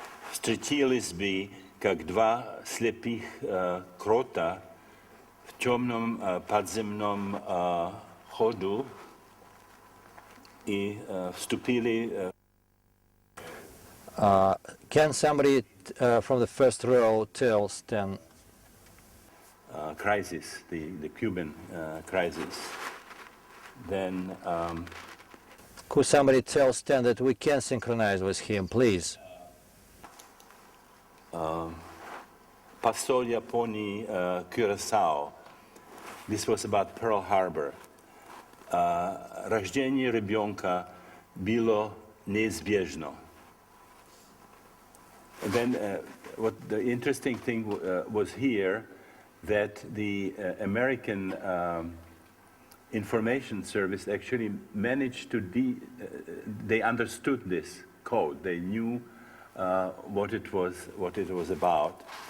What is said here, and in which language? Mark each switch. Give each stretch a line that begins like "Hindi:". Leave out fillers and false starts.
Russian: встретились бы как два слепых крота в темном подземном ходу и вступили.
English: Can somebody from the first row tell Stan? Crisis, the Cuban crisis. Then Could somebody tell Stan that we can synchronize with him, please?
Russian: Посол Японии Curaçao.
English: This was about Pearl Harbor.
Russian: Рождение ребенка было неизбежно.
English: And then what the interesting thing was here, that the American information service actually managed to they understood this code. They knew what it was about.